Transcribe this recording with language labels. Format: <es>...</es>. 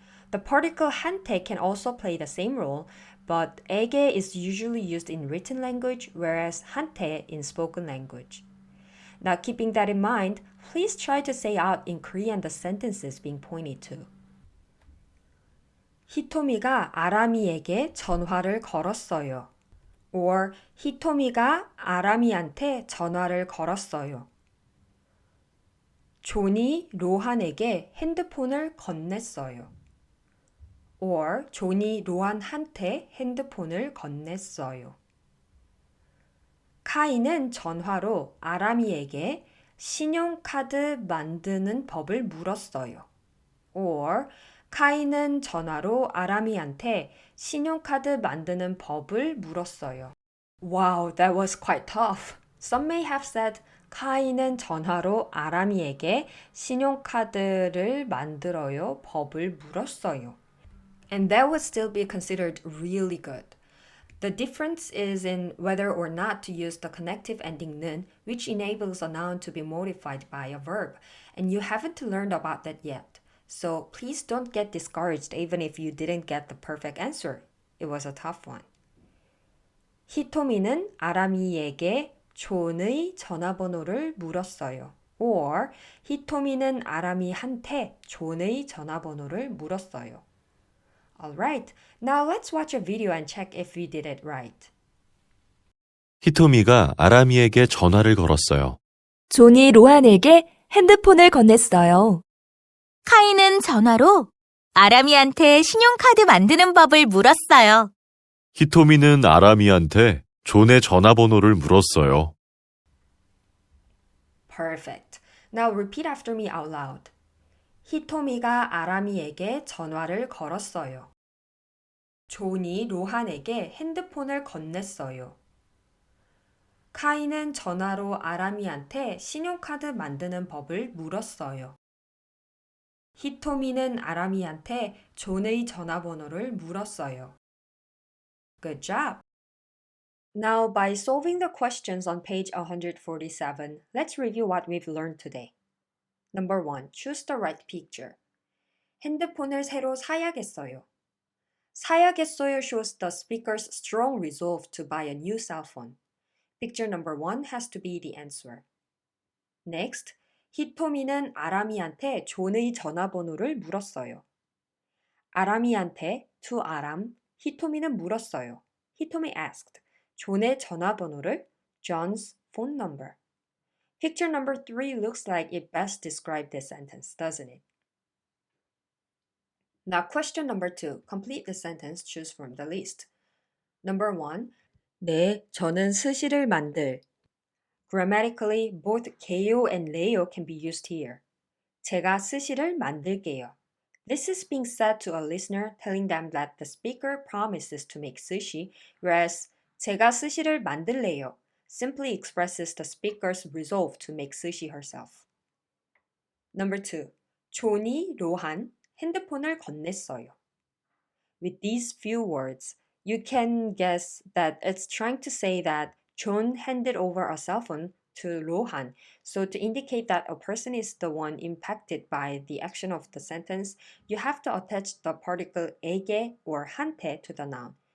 <en>The particle 한테 can also play the same role, but 에게 is usually used in written language, whereas 한테 in spoken language. Now, keeping that in mind, please try to say out in Korean the sentences being pointed to.</en> <ko>히토미가 아람이에게 전화를 걸었어요. Or 히토미가 아람이한테 전화를 걸었어요. 존이 로한에게 핸드폰을 건넸어요. Or 존이 로한한테 핸드폰을 건넸어요. 카이는 전화로 아람이에게 신용카드 만드는 법을 물었어요. Or 카이는 전화로 아람이한테 신용카드 만드는 법을 물었어요.</ko> <en>Wow, that was quite tough. Some may have said</en> <ko>카이는 전화로 아람이에게 신용카드를 만들어요 법을 물었어요.</ko> <en>And that would still be considered really good. The difference is in whether or not to use the connective ending 는, which enables a noun to be modified by a verb, and you haven't learned about that yet. So please don't get discouraged even if you didn't get the perfect answer. It was a tough one.</en> <ko>히토미는 아람이에게 존의 전화번호를 물었어요. Or 히토미는 아람이한테 존의 전화번호를 물었어요.</ko> <en>Alright, now let's watch a video and check if we did it right.</en> <ko>히토미가 아람이에게 전화를 걸었어요. 존이 로한에게 핸드폰을 건넸어요. 카이는 전화로 아람이한테 신용카드 만드는 법을 물었어요. 히토미는 아람이한테 존의 전화번호를 물었어요.</ko> <en>Perfect. Now repeat after me out loud.</en> <ko>히토미가 아람이에게 전화를 걸었어요. 존이 로한에게 핸드폰을 건넸어요. 카이는 전화로 아람이한테 신용카드 만드는 법을 물었어요. 히토미는 아람이한테 존의 전화번호를 물었어요.</ko> <en>Good job! Now, by solving the questions on page 147, let's review what we've learned today. Number 1. Choose the right picture.</en> <ko>핸드폰을 새로 사야겠어요.</ko> <en>사야겠어요 shows the speaker's strong resolve to buy a new cell phone. Picture number 1 has to be the answer.</en> <ko>Next, 히토미는 아람이한테 존의 전화번호를 물었어요. 아람이한테</ko> <en>to</en> <ko>아람, 히토미는 물었어요.</ko> <en>히토미 asked.</en> <ko>존의 전화번호를</ko> <en>John's phone number. Picture number 3 looks like it best described this sentence, doesn't it? Now question number 2. Complete the sentence, choose from the list. Number 1.</en> <ko>네, 저는 스시를 만들.</ko> <en>Grammatically, both 게요 and 레요 can be used here.</en> <ko>제가 스시를 만들게요.</ko> <en>This is being said to a listener telling them that the speaker promises to make sushi, whereas</en> <ko>제가 스시를 만들래요</ko> <en>simply expresses the speaker's resolve to make sushi herself. Number 2.</en> <ko>존이 로한 핸드폰을 건넸어요.</ko> <en>With these few words, you can guess that it's trying to say that John handed over a cell phone to Rohan. So to indicate that a person is the one impacted by the action of the sentence, you have to attach the particle 에게 or 한테 to the noun.</en>